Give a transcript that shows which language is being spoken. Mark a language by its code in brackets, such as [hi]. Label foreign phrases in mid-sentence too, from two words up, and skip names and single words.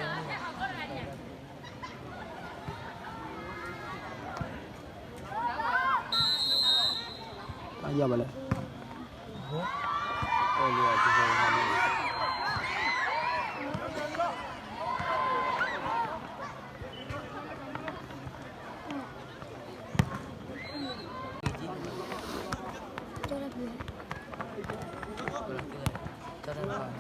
[my] အားရပါလေ [th] ก็เลยอ่ะที่เขาทำนี่ [my] တော်တော်ပါ